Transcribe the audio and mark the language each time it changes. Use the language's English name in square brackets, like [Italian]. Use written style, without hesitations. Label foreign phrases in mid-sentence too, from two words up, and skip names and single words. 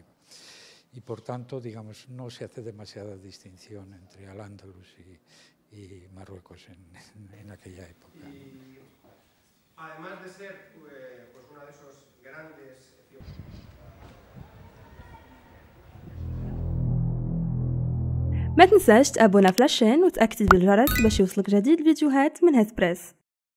[Spanish] Y por tanto, digamos, no se hace demasiada distinción entre Al-Ándalus y Marruecos en aquella época. Además de ser uno de esos grandes... [Arabic] ما تنساش تابونا في لاشين وتأكد بالجرس باش يوصلك جديد الفيديوهات من هيث بريس.